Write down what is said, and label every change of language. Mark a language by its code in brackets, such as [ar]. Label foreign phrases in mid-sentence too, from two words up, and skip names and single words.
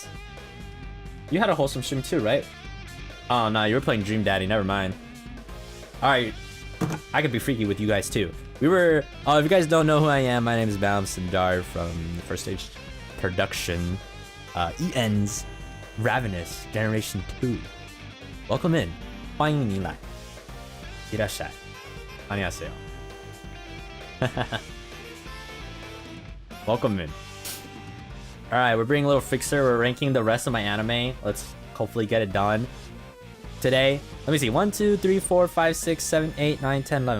[en] You had a wholesome stream too, right? Oh no, you were playing Dream Daddy. Never mind. All right, I could be freaky with you guys too. We were. If you guys don't know who I am, my name is Malim Cendari from the First Stage Production. EN's Ravenous Generation 2. Welcome in. [zh] 欢迎您来. [ja] いらっしゃい. [en] 안녕하세요. Welcome in. Alright, we're bringing a little fixer. We're ranking the rest of my anime. Let's hopefully get it done today. Let me see. 1, 2, 3, 4, 5, 6, 7, 8, 9, 10, 11.